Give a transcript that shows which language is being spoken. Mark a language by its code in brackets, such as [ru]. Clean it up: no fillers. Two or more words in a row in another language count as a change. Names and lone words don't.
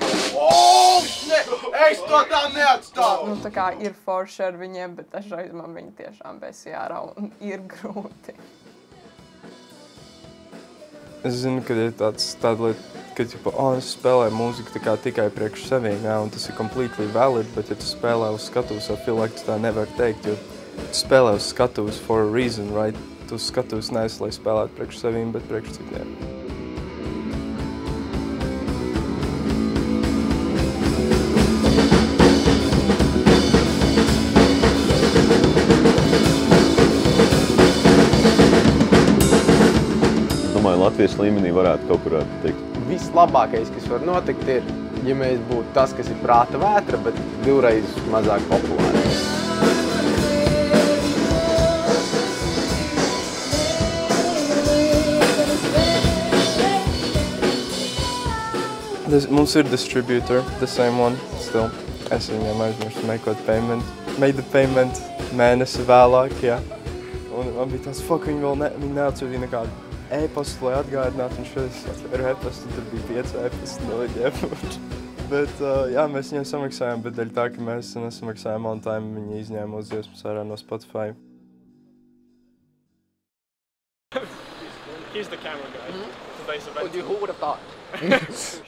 [lv] Es to tā neatstāvu! nu tā kā ir forši ar viņiem, bet dažreiz man viņi tiešām besī ārā un ir grūti. Es zinu, ka ir tāda lieta, ka es spēlēju mūziku tā kā tikai priekš sevīm, jā, un tas ir [en] completely valid, [lv] bet ja tu spēlē uz skatuves, [en] I feel like [lv] tu tā nevar teikt, jo tu spēlē uz skatuves [en] for a reason, right? [lv] Tu skatuves neesi, lai spēlētu priekš sevīm, bet priekš citiem. Latvijas līmenī varētu kaut kur tikt. Vislabākais, kas var notikt, ir, ja mēs būtu tas, kas ir prāta vētra, bet divreiz mazāk populāri. Mums ir [en] distributor, the same one, still. [lv] Es viņam aizmirstu meklēt payment. [en] Made the payment [lv] mēnesi vēlāk, jā. Un man bija tāds, fuck, viņi neatsūtīja nekādu e-pastu, lai atgādinātu, un šeit atvēru e-pastu, un tur bija 5 e-pastu no viņiem. Bet, jā, mēs viņiem samaksājām, bet dēļ tā, ka mēs nesamaksājām [en] on time, [lv] viņi izņēma uz dziesmas ārā no Spotify. [en] He's the camera guy. Who would have thought?